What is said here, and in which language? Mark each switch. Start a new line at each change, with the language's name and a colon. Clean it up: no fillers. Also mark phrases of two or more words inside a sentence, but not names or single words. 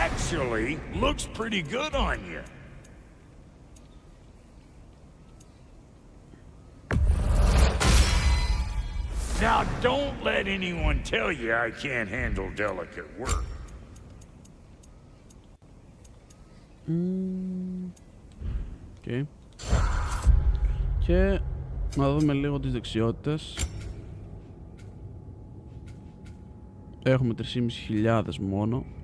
English: Actually, looks pretty good on you. Now, don't let anyone tell you I can't handle delicate work. Okay.
Greek: Και να δούμε λίγο τις δεξιότητες. Έχουμε 3.500 μόνο.